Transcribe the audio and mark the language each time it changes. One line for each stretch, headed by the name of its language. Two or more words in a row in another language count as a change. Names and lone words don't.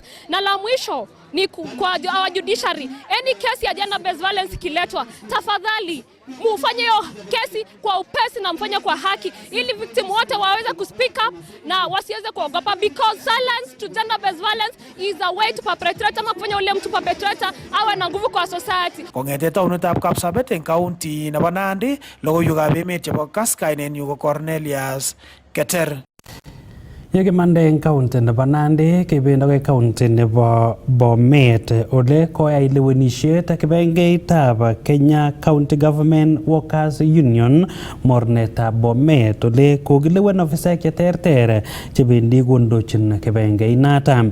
Swahili: Na la mwisho ni kwa
English: our judiciary. Any case
Swahili: ya
English: gender based violence
Swahili: kiletwa, tafadhali mufanye hiyo kesi kwa upesi na mfanye kwa haki ili victim wote waweze kuspeak up na wasiweze kuogopa,
English: because silence to gender based violence is a way to perpetrate
Swahili: ama kufanya ule mtu perpetrator awe na nguvu kwa society.
Kalenjin: Kongete taonitab Kapsabet eng county nebo Nandi, logoiwekab emet chebo Kass, kainenyu ko Cornelius Keter. Yekimande eng county nebo Nandi kebendoi county nebo Bomet ole koyai lewenisiet kibengeitab Kenya County Government Workers Union mornetab Bomet ole kokilewen ofisaek cheterter chebendi kondochin kibengeinata.